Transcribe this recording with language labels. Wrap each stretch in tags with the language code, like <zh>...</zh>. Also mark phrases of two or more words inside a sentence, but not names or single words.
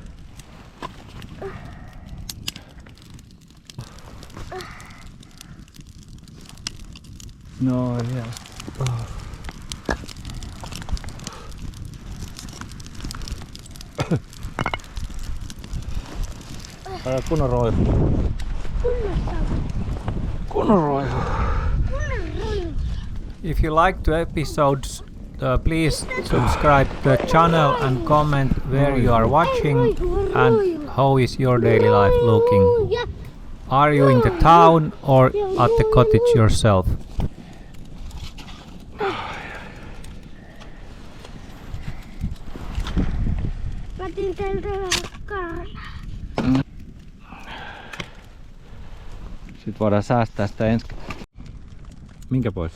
<en>No, yeah.</en> <fi>Kunnon roihu. Kunnon roihu.</fi> <en>If you like the episodes, please subscribe the channel and comment where you are watching and how is your daily life looking. Are you in the town or at the cottage yourself?</en> <fi>Mä otin täältä kaana. Sit voidaan säästää sitä ensi. Minkä pois?</fi>